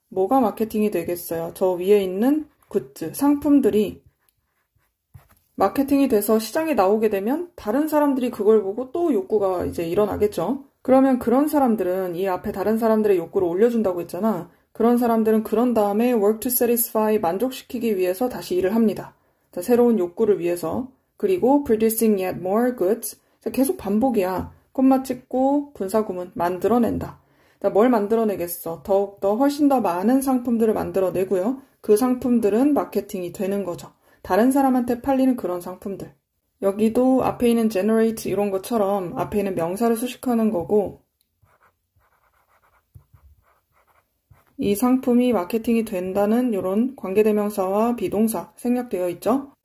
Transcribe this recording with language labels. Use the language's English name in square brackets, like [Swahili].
[Korean] 뭐가 마케팅이 되겠어요? 저 위에 있는 굿즈, 상품들이 마케팅이 돼서 시장에 나오게 되면 다른 사람들이 그걸 보고 또 욕구가 이제 일어나겠죠. 그러면 그런 사람들은 이 앞에 다른 사람들의 욕구를 올려준다고 했잖아. 그런 사람들은 그런 다음에 [English] work to satisfy, [Korean] 만족시키기 위해서 다시 일을 합니다. 자, 새로운 욕구를 위해서. 그리고 [English] producing yet more goods. [Korean] 자, 계속 반복이야. 콤마 찍고 분사구문 만들어낸다. 자, 뭘 만들어내겠어? 더욱더 훨씬 더 많은 상품들을 만들어내고요. 그 상품들은 마케팅이 되는 거죠. 다른 사람한테 팔리는 그런 상품들. 여기도 앞에 있는 generate 이런 것처럼 앞에 있는 명사를 수식하는 거고 이 상품이 마케팅이 된다는 이런 관계대명사와 비동사 생략되어 있죠.